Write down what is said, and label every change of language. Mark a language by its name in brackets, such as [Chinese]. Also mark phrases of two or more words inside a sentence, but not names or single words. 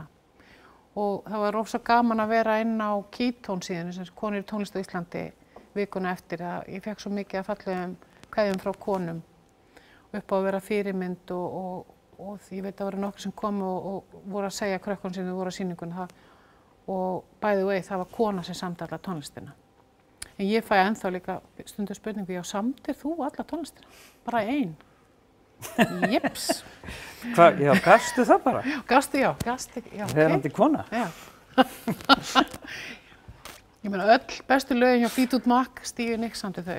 [Icelandic] Og það var rosa gaman að vera inn á Keystone síðan, sem konur í tónlist á Íslandi vikuna eftir. Ég fekk svo mikið að fallegum kveðjum frá konum upp á að vera fyrirmynd og ég veit að það voru nokkur sem komu og voru að segja krökkunum sem þau voru á sýningunni og [English] by the way, [Icelandic] það var kona sem samdi alla tónlistina. En ég fæ ennþá líka stundum spurningu, já, samdir þú alla tónlistina? Bara ein? Jeps. Já, gastu það bara? Já, gastu, já, Verandi kona? Já. Ég meina öll bestu lögin hjá Fleetwood Mac, Stevie Nicks samdi þau.